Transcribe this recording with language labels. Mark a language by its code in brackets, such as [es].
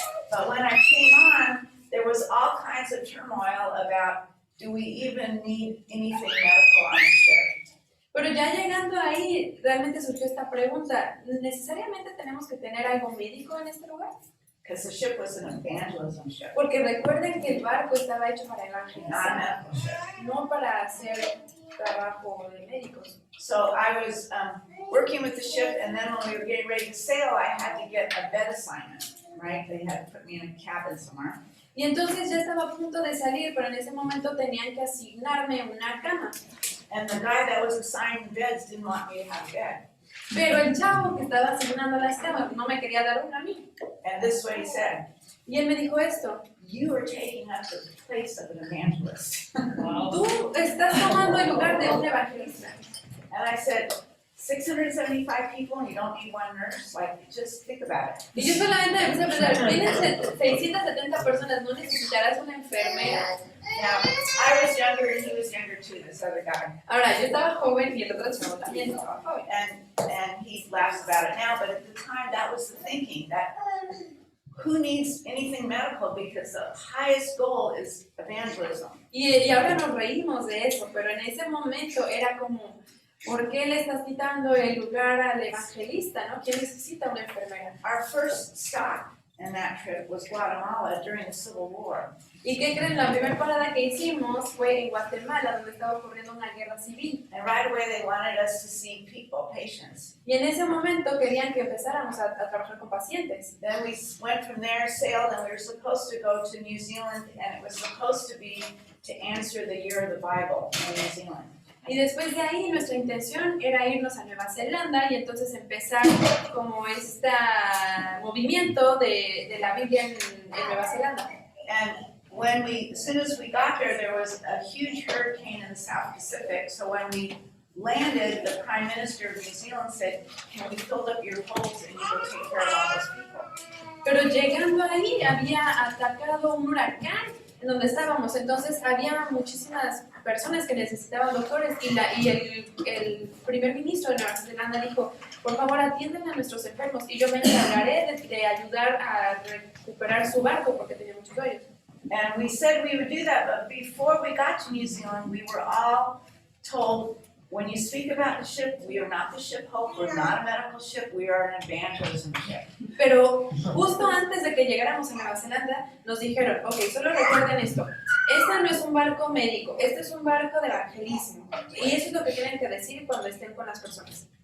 [en] But when I came on, there was all kinds of turmoil about, do we even need anything medical on the ship? [es] Pero ya llegando ahí, realmente surgió esta pregunta, ¿necesariamente tenemos que tener algo médico en este lugar? [en] because the ship was an evangelism ship, [es] Porque recuerden que el barco estaba hecho para [en] not a [es] evangelizar, [en] medical ship. [es] no para hacer trabajo de médicos. [en] So I was working with the ship, and then when we were getting ready to sail, I had to get a bed assignment, right? They had to put me in a cabin somewhere. [es] Y entonces ya estaba a punto de salir, pero en ese momento tenían que asignarme una cama. [en] And the guy that was assigning beds didn't want me to have a bed. [es] Pero el chavo que estaba asignando las camas no me quería dar una a mí. [en] And this is what he said: [es] Y él me dijo esto: [en] "You are taking up the place of an evangelist." [es] tú estás tomando el lugar de un evangelista. [en] And I said, 675 people and you don't need one nurse? Like, just think about it. [es] Y yo solamente empecé a pensar, tienes 670 personas, no necesitarás una enfermera. [en] Now, I was younger and he was younger too, this other guy. [es] Ahora, yo estaba joven y el otro chavo también estaba joven. [en] And he laughs about it now, but at the time that was the thinking, that who needs anything medical, because the highest goal is evangelism. [es] Y ahora nos reímos de eso, pero en ese momento era como, ¿por qué le estás quitando el lugar al evangelista, no? ¿Quién necesita una enfermera? [en] Our first stop in that trip was Guatemala during the Civil War. [es] ¿Y qué creen? La primera parada que hicimos fue en Guatemala, donde estaba ocurriendo una guerra civil. [en] And right away they wanted us to see people, patients. [es] Y en ese momento querían que empezáramos a trabajar con pacientes. [en] Then we went from there, sailed, and we were supposed to go to New Zealand, and it was supposed to be to answer the year of the Bible in New Zealand. [es] Y después de ahí nuestra intención era irnos a Nueva Zelanda y entonces empezar como este movimiento de la Biblia en Nueva Zelanda. [en] And as soon as we got there was a huge hurricane in the South Pacific. So when we landed, the Prime Minister of New Zealand said, "Can we fill up your holds and you go take care of all those people?" [es] Pero llegando ahí había atacado un huracán en donde estábamos, entonces había muchísimas personas que necesitaban doctores y el primer ministro de Nueva Zelanda dijo, por favor atiendan a nuestros enfermos y yo me encargaré de ayudar a recuperar su barco porque tenía muchos hoyos. [en] And we said we would do that, but before we got to New Zealand, we were all told, when you speak about the ship, we are not the ship Hope, we're not a medical ship, we are an evangelism ship. [es] Pero justo antes de que llegáramos a Nueva Zelanda, nos dijeron, ok, solo recuerden esto, este no es un barco médico, este es un barco de evangelismo. Y eso es lo que tienen que decir cuando estén con las personas.